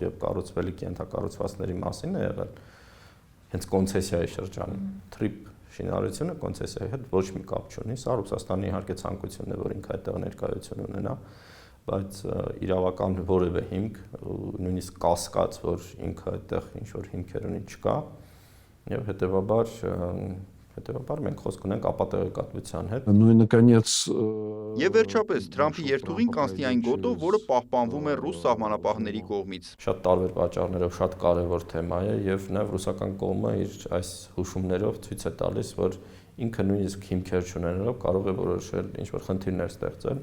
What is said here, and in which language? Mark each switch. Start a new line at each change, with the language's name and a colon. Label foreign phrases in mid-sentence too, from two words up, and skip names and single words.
Armenian: եւ կառուցվելիք ենթակառուցվածքների մասին է եղել հենց կոնցեսիայի շրջանում թրիփ շինարարությունը կոնցեսիայի հետ ոչ մի կապ չունի, սա Ռուսաստանի իհարկե ցանկությունն է, որ ինքը այդտեղ ներկայություն ունենա, բայց իրավական որևէ հիմք, նույնիսկ կասկած, որ ինքը այդտեղ ինչ որ հիմքեր ունի չկա, եւ հետեւաբար մենք խոսք ունենք ապատեղեկատվության հետ։
Russian: Ну и наконец
Armenian: Եվ վերջապես Թրամփի երթուղին կանցնի այն գոտով, որը պահպանվում է ռուս սահմանապահների կողմից։ Շատ տարբեր պատճառներով շատ կարևոր թեմա է եւ նաեւ ռուսական կողմը իր այս հուշումներով ցույց է տալիս, որ ինքը նույնիսկ հիմքեր չունենալով կարող է որոշել ինչ-որ խնդիրներ ստեղծել։